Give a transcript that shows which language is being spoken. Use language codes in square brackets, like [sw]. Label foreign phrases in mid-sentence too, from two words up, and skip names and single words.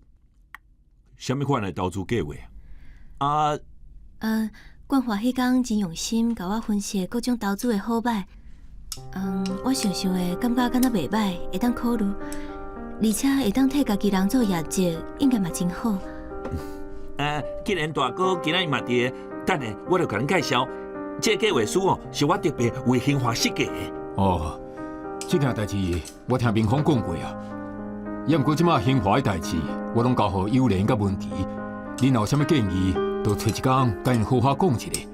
[nan] 什么款的投资计划啊？冠华迄天真用心甲我分析各种投资的好歹。我想的感觉敢若袂歹，会当考虑，而且会当替家己人做业绩，应该嘛真好。既然大哥今仔日嘛伫，等下我就甲恁介绍，这计划书哦，是我特别为兴华设计的。哦，这件代志我听明芳讲过啊。也毋过即马兴华的代志，我拢交互幼莲甲文琪，恁有啥物建议，就找一天甲因好好讲一下。